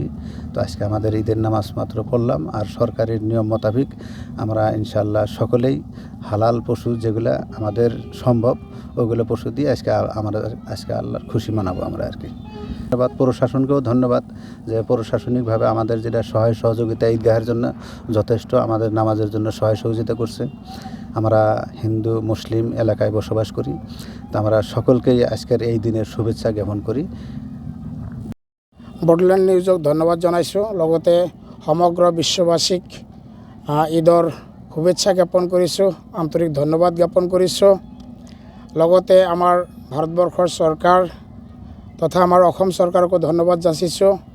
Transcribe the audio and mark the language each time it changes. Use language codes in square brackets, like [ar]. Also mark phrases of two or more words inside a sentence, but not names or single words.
[bn] তো আজকে আমাদের ঈদের নামাজ মাত্র পড়লাম, আর সরকারের নিয়ম মোতাবেক আমরা ইনশাআল্লাহ সকলেই হালাল পশু যেগুলো আমাদের সম্ভব ওগুলো পশু দিয়ে আমরা আজকে আল্লাহর খুশি মানাবো আমরা আর কি। ধন্যবাদ প্রশাসনকেও, ধন্যবাদ যে প্রশাসনিকভাবে আমাদের যেটা সহায় সহযোগিতা ঈদগাহের জন্য যথেষ্ট, আমাদের নামাজের জন্য সহায় সহযোগিতা করছে। আমরা হিন্দু মুসলিম এলাকায় বসবাস করি, তো আমরা সকলকেই আজকের এই দিনের শুভেচ্ছা জ্ঞাপন করি। [as] বড়োলেণ্ড নিউজক ধন্যবাদ জনাইছোঁ, লগতে সমগ্ৰ বিশ্ববাসীক ঈদৰ শুভেচ্ছা জ্ঞাপন কৰিছোঁ, আন্তৰিক ধন্যবাদ জ্ঞাপন কৰিছোঁ। লগতে আমাৰ ভাৰতবৰ্ষৰ চৰকাৰ তথা আমাৰ অসম চৰকাৰকো ধন্যবাদ যাচিছোঁ।